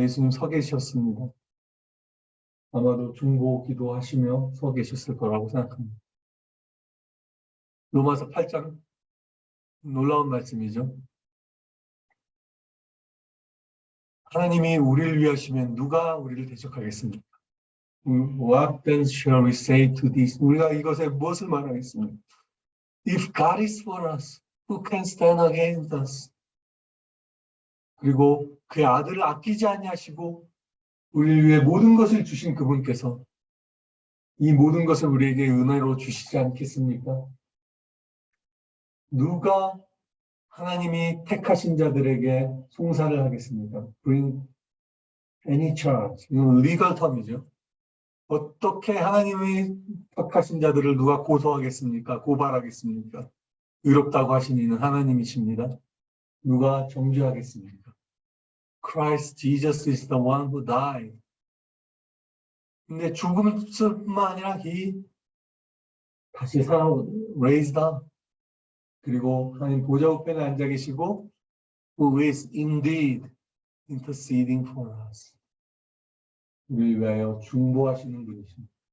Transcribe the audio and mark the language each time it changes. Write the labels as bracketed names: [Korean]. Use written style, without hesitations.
[Korean] 예수님 서 계셨습니다. 아마도 중보 기도하시며 서 계셨을 거라고 생각합니다. 로마서 8장 놀라운 말씀이죠. 하나님이 우리를 위하시면 누가 우리를 대적하겠습니까? [English] What then shall we say to this? [Korean] 우리가 이것에 무엇을 말하겠습니까? [English] If God is for us, who can stand against us? [Korean] 그리고 그의 아들을 아끼지 아니하시고 우리를 위해 모든 것을 주신 그분께서 이 모든 것을 우리에게 은혜로 주시지 않겠습니까? 누가 하나님이 택하신 자들에게 송사를 하겠습니까? [English] Bring any charge. [Korean] 이건 [English] legal term이죠. [Korean] 어떻게 하나님이 택하신 자들을 누가 고소하겠습니까? 고발하겠습니까? 의롭다고 하신 이는 하나님이십니다. 누가 정죄하겠습니까? [English] Christ Jesus is the one who died. [Korean] 근데 죽음뿐만 아니라 He 다시 살아 [English] raised up. [Korean] 그리고 하나님 보좌 우편에 앉아 계시고 [English] who is indeed interceding for us. [Korean] 우리를 위하여 중보하시는 분이십니다.